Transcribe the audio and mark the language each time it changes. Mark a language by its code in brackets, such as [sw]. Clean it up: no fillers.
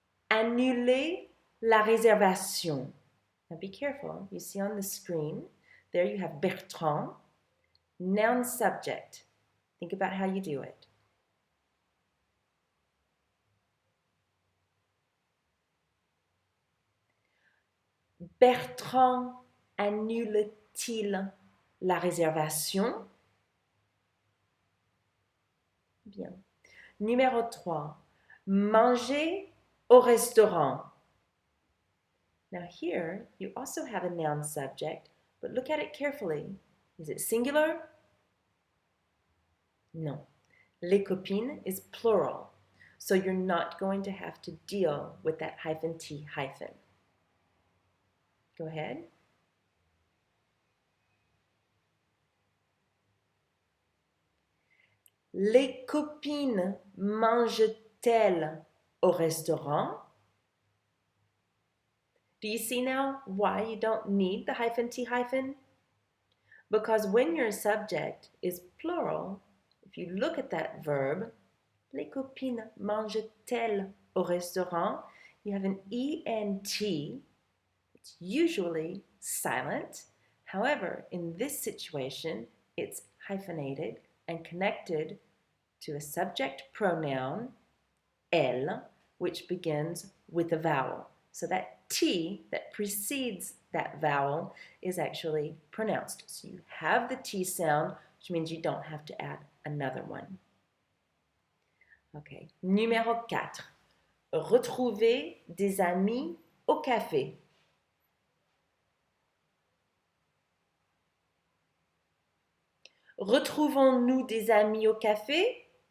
[fr] Annuler la réservation. [en] Now be careful. You see on the screen, there you have Bertrand, noun subject. Think about how you do it. [fr] Bertrand annule-t-il la réservation? Bien. Numéro 3. Manger au restaurant. [en] Now here, you also have a noun subject, but look at it carefully. Is it singular? No. Les copines is plural, so you're not going to have to deal with that hyphen T hyphen. Go ahead. [fr] Les copines mangent-elles au restaurant? [en] Do you see now why you don't need the hyphen T hyphen? Because when your subject is plural, if you look at that verb, [fr] les copines mangent-elles au restaurant, [en] you have an ENT. It's usually silent. However, in this situation, it's hyphenated and connected to a subject pronoun, elle, which begins with a vowel. So that T that precedes that vowel is actually pronounced. So you have the T sound, which means you don't have to add another one. [fr] Okay. Numéro 4. Retrouver des amis au café. Retrouvons-nous des amis au café?